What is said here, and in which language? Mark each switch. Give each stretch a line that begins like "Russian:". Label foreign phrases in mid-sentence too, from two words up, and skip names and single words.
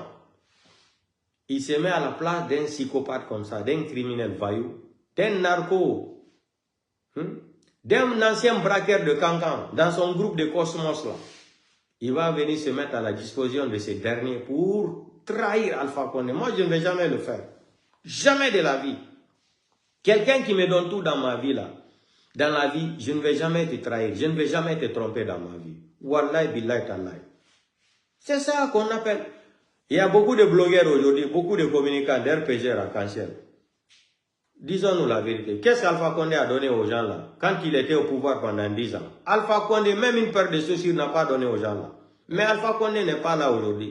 French: Il se met à la place d'un psychopathe comme ça, d'un criminel voyou, d'un narco, d'un ancien braqueur de Cancan, dans son groupe de Cosmos là. Il va venir se mettre à la disposition de ces derniers pour trahir Alpha Condé. Moi, je ne vais jamais le faire. Jamais de la vie. Quelqu'un qui me donne tout dans ma vie là, dans la vie, je ne vais jamais te trahir, je ne vais jamais te tromper dans ma vie.
Arabic: Wallahi billahi tallahi.
French: C'est ça qu'on appelle. Il y a beaucoup de blogueurs aujourd'hui, beaucoup de communicants d'RPG à cancer. Disons-nous la vérité. Qu'est-ce qu'Alpha Condé a donné aux gens là, quand il était au pouvoir pendant 10 ans? Alpha Condé, même une paire de chaussures n'a pas donné aux gens là. Mais Alpha Condé n'est pas là aujourd'hui.